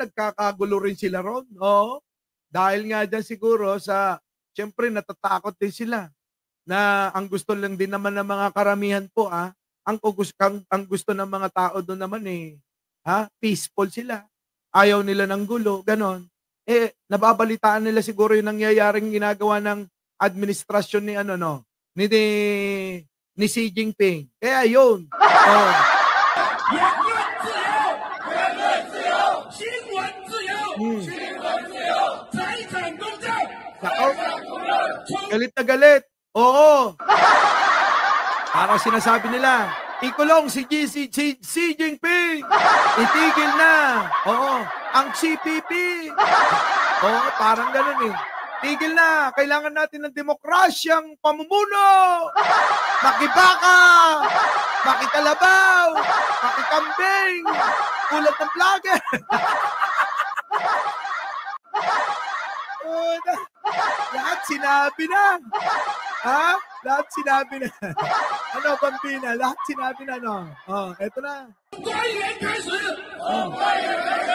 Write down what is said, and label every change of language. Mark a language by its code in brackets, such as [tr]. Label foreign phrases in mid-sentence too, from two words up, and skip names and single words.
[tl] Nagkakagulo rin sila ron. Dahil nga dyan siguro siyempre natatakot din sila na ang gusto lang din naman ng mga karamihan po, ang gusto ng mga tao doon naman peaceful sila. Ayaw nila ng gulo, ganon. Nababalitaan nila siguro yung nangyayaring ginagawa ng administrasyon ni Xi Jinping. Kaya yun. [zh] 言论自由，言论自由；新闻自由，新闻自由；财产公正，财产公正。 [tl] Galit na galit. Oo. Parang sinasabi nila, ikulong si Xi Jinping. Itigil na. Ang CPP. Parang ganun eh. Tigil na. Kailangan natin ng demokrasyang pamumuno. Makibaka. Makikalabaw. Makikambing. Ulat ng vlogger. Lahat sinabi na. Lahat sinabi na. Bambina? Lahat sinabi na, Eto na. [zh] 官员开始，从官员开